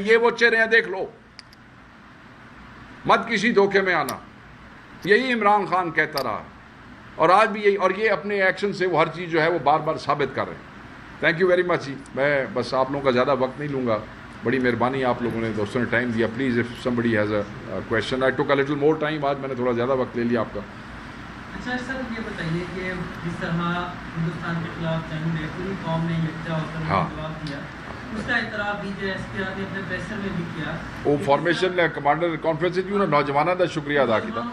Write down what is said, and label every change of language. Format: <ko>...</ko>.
<ur>یہ وہ چہرے ہیں، دیکھ لو، مت کسی دھوکے میں آنا. یہی عمران خان کہتا رہا اور آج بھی یہی، اور یہ اپنے ایکشن سے وہ ہر چیز جو ہے وہ بار بار ثابت کر رہے ہیں.</ur> <en>Thank you very much جی.</en> <ur>میں بس آپ لوگوں کا زیادہ وقت نہیں لوں گا. بڑی مہربانی آپ لوگوں نے، دوستوں نے ٹائم دیا.</ur> <en>Please if somebody has a question. I took a little more time.</en> <ur>آج میں نے تھوڑا زیادہ وقت لے لیا آپ کا. اچھا سر، یہ بتائیے کہ جس طرح ہندوستان کے خلاف جنگ میں پوری قوم نے یکجا ہو کر جواب دیا، اس کا اعتراف ڈی جے ایس پی نے اپنے پریسر میں بھی کیا. وہ فارمیشن کمانڈر کانفرنس جو نا نوجوانوں کا شکریہ ادا کیا.</ur>